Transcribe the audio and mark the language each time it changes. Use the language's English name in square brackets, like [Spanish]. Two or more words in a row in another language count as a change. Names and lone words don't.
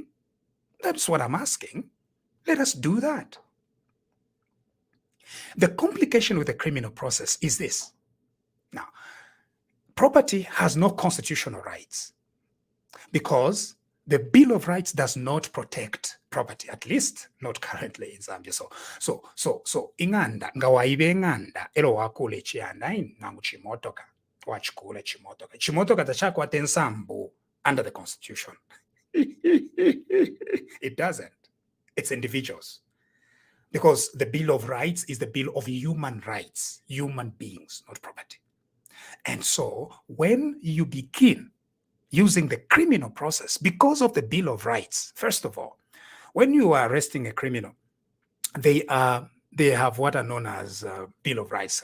[English] That's what I'm asking. Let us do that. The complication with the criminal process is this. Now, property has no constitutional rights because The Bill of Rights does not protect property, at least not currently in Zambia. [Bemba] So inganda ngawaibe inganda elo wakule chianda nangu chimotoka wachikule chimotoka tachakwata ensambu [English] under the Constitution. It doesn't. It's individuals. Because the Bill of Rights is the Bill of human rights, human beings, not property. And so when you begin using the criminal process because of the Bill of Rights, first of all, when you are arresting a criminal, they have what are known as Bill of Rights.